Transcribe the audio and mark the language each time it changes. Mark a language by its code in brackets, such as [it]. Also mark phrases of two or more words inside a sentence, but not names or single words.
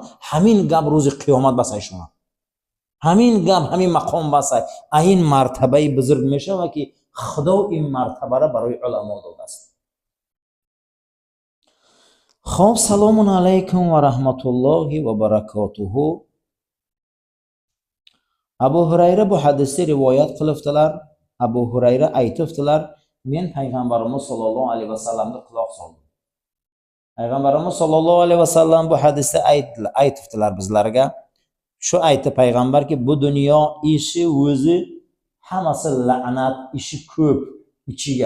[fa] همین گپ روز قیامت بسای شما، همین گپ همین مقام بسای این مرتبه بزرگ میشه و که خدا این مرتبه را برای علما داده است. [ar] خب سلام علیکم و رحمت الله و برکاته. [uz] ابو هریره bu hadisni rivoyat qilibdilar. Abu Hurayra aytibdilar, men payg'ambarimiz [ar] صلى الله عليه وسلم [uz] quloq soldim. Payg'ambarimiz [ar] صلى الله عليه وسلم [uz] bu hadisni aytibdilar bizlarga. Shu aytdi payg'ambarki, bu dunyo ishi o'zi hammasi la'nat, ishi ko'p ichiga.